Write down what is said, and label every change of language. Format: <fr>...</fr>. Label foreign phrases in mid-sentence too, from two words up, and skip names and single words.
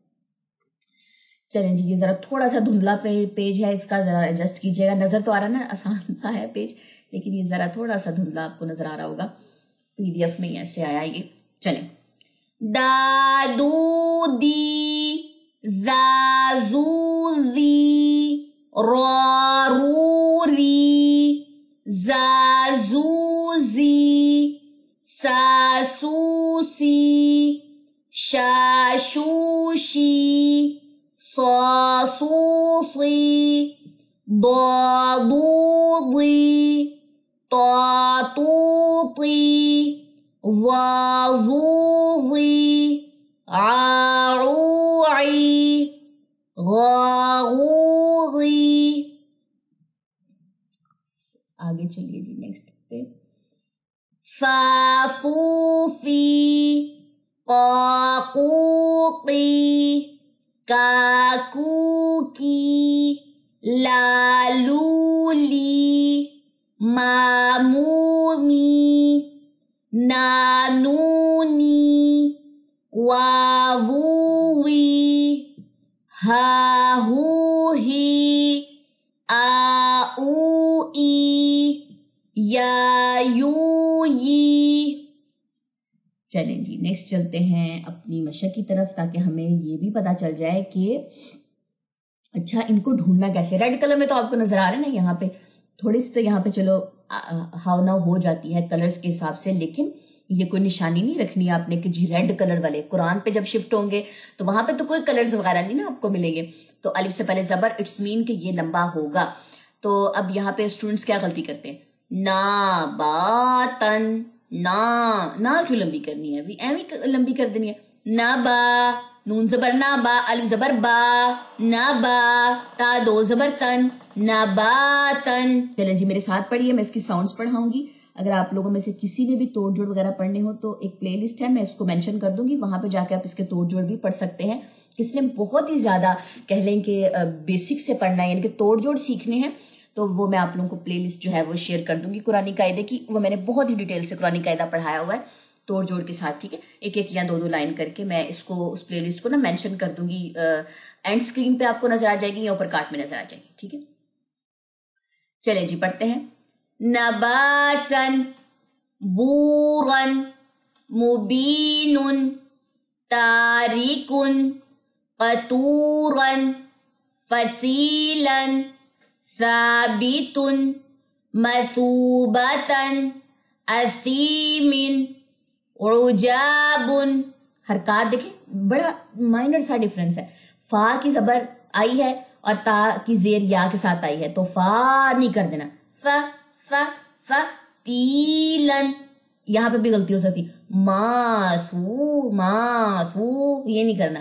<ur>چلیں جی، یہ ذرا تھوڑا سا دھندلا پیج ہے، اس کا ذرا ایڈجسٹ کیجیے گا. نظر تو آ رہا نا آسان سا ہے پیج، لیکن یہ ذرا تھوڑا سا دھندلا آپ کو نظر آ رہا ہوگا. PDF میں ایسے آیا یہ. چلیں.</ur> <ar>دا دو دی، زا زو زی، را رو ری، زا زو زی، سا سو سی، شا شو شی، صا صو صی، ضا ضو ضی، طا طو طی، ظا ظو ظی، عا عو عی، غا غو غی.</ar> <ur>آگے چلیے جی نیکسٹ پہ.</ur> <ar>فا فو فی، قا قو قی، کا کو کی، لا لو لی، ما مو می، نا نو نی، وا وو وی، ہا ہو ہی، آ او ای، یا یو ی.</ar> <ur>چلیں جی نیکسٹ چلتے ہیں اپنی مشق کی طرف، تاکہ ہمیں یہ بھی پتا چل جائے کہ اچھا ان کو ڈھونڈنا کیسے.</ur> <en>red colour</en> <ur>میں تو آپ کو نظر آ رہا ہے نا یہاں پہ تھوڑی سی، تو یہاں پہ چلو ہاؤ ناؤ ہو جاتی ہے کلرز کے حساب سے، لیکن یہ کوئی نشانی نہیں رکھنی ہے آپ نے کہ جی</ur> <en>red colour</en> <ur>والے. قرآن پہ جب شفٹ ہوں گے تو وہاں پہ تو کوئی کلرز وغیرہ نہیں نا آپ کو ملیں گے. تو الف سے پہلے زبر،</ur> <en>it's mean</en> <ur>کہ یہ لمبا ہوگا. تو اب یہاں پہ اسٹوڈنٹس کیا غلطی کرتے ہیں؟</ur> <ar>نا با تن،</ar> <ur>نا کیوں لمبی کرنی ہے؟ ابھی ایویں لمبی کر دینی ہے.</ur> <ar>نا با، نون زبر نا با، الف زبر با، نا با، تا 2 زبر تن، نا با تن.</ar> <ur>چلیں جی میرے ساتھ پڑھیے، میں اس کی ساؤنڈز پڑھاؤں گی. اگر آپ لوگوں میں سے کسی نے بھی توڑ جوڑ وغیرہ پڑھنے ہو تو ایک</ur> <en>play list</en> <ur>ہے، میں اس کو مینشن کر دوں گی، وہاں پہ جا کے آپ اس کے توڑ جوڑ بھی پڑھ سکتے ہیں. کس نے بہت ہی زیادہ کہہ لیں کہ بیسک سے پڑھنا ہے، یعنی کہ توڑ جوڑ سیکھنے ہیں، تو وہ میں آپ لوگوں کو</ur> <en>play list</en> <ur>جو ہے وہ شیئر کر دوں گی قرآنی قاعدے کی. وہ میں نے بہت ہی ڈیٹیل سے قرآنی قاعدہ پڑھایا ہوا ہے توڑ جوڑ کے ساتھ. ٹھیک ہے، ایک ایک یا 2 لائن کر کے میں اس کو اس</ur> <en>play list</en> <ur>کو نا مینشن کر دوں گی.</ur> <en>end screen</en> <ur>پہ آپ کو نظر آ جائے گی یا اوپر کارٹ میں نظر آ جائے گی. ٹھیک ہے، چلیں جی پڑھتے ہیں.</ur> <ar>نباتن، بورن، مبین، تاریکن، قطورن، فصیلن، ثابتن، مثوبتن، اثیمن، عجابن.</ar> <ur>حرکات دیکھیں بڑا مائنر سا ڈفرنس ہے. فا کی زبر آئی ہے اور تا کی زیر یا کے ساتھ آئی ہے، تو فا نہیں کر دینا.</ur> <ar>ف ف ف تیلن.</ar> <ur>یہاں پہ بھی غلطی ہو سکتی. ماسو ماسو یہ نہیں کرنا.</ur>